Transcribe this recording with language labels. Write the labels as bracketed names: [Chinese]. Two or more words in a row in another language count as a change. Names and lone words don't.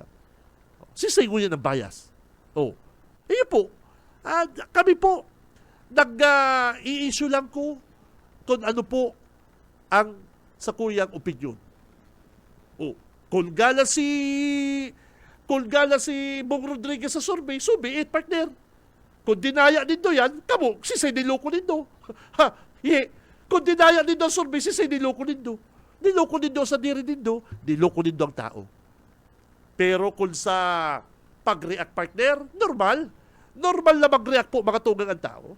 [Bikol] Oh. Si Say ngunyan ang bias. Oh. Iyo po, kami po, i-issue lang ko kung ano po ang sa kuyang opinion. O, kung gala si Bong Rodriguez sa survey, [English] so be it, partner. [Bikol] Kung dinaya nindo yan, kamo, si Say niloko nindo. Ha, kung dinaya nindo ang survey, si Say niloko nindo. Niloko nindo sa diri nindo, niloko nindo ang tao. Pero kung sa pag-react, partner, normal na mag-react po mga tugang ang tao.